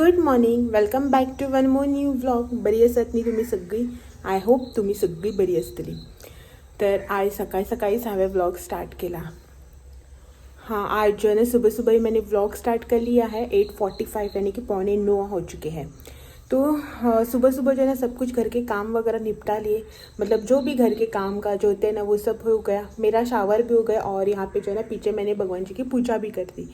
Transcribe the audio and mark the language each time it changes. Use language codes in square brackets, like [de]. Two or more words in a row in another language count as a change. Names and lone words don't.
[en] Morning, welcome back to one more new vlog. [kok] बरी आसात न्ही तुम्ही सगळी? [en] I hope [kok] तुम्ही सगळी बरी असतली. तर आज सकाळी सकाळीच हांवें व्लॉग स्टार्ट केला. [hi] हाँ, आज जो है ना सुबह सुबह ही मैंने व्लॉग स्टार्ट कर लिया है. 8:45 यानी कि 8:45 हो चुके हैं. तो सुबह सुबह जो है ना सब कुछ घर के काम वगैरह निपटा लिए. मतलब जो भी घर के काम काज होते हैं ना वो सब हो गया. मेरा शावर भी हो गया और यहाँ पे जो है ना पीछे मैंने भगवान जी की पूजा भी कर दी.